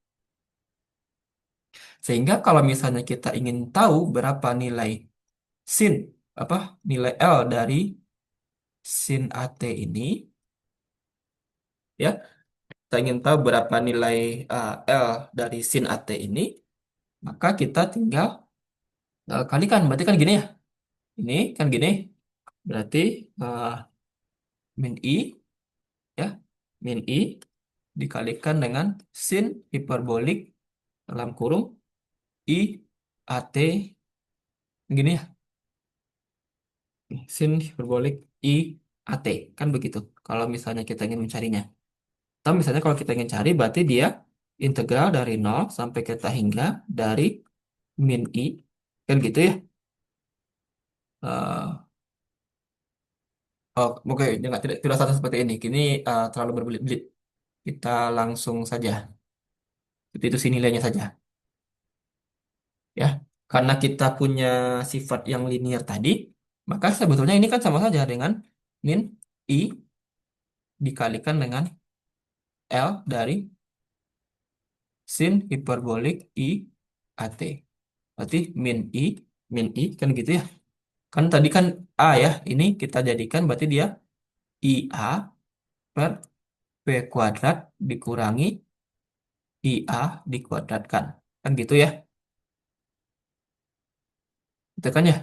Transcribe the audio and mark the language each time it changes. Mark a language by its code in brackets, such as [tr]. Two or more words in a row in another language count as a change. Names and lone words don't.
[id] Sehingga kalau misalnya kita ingin tahu berapa nilai sin, apa nilai L dari sin AT ini, ya, kita ingin tahu berapa nilai L dari sin AT ini, maka kita tinggal Kalikan, berarti kan gini ya. Ini kan gini. Berarti eh, min I ya. Min I dikalikan dengan sin hiperbolik dalam kurung I AT gini ya. Sin hiperbolik I AT kan begitu. Kalau misalnya kita ingin mencarinya. Atau misalnya kalau kita ingin cari berarti dia integral dari nol sampai kita hingga dari min I kan gitu ya. Eh, oh, oke, jangan tidak satu seperti ini. Kini terlalu berbelit-belit. Kita langsung saja. Itu sih nilainya saja, ya. Karena kita punya sifat yang linear tadi, maka sebetulnya ini kan sama saja dengan min I dikalikan dengan L dari sin hiperbolik I AT. Berarti min I kan gitu ya. Kan tadi kan A ya, ini kita jadikan berarti dia IA per P kuadrat dikurangi IA dikuadratkan. Kan gitu ya. Itu kan ya.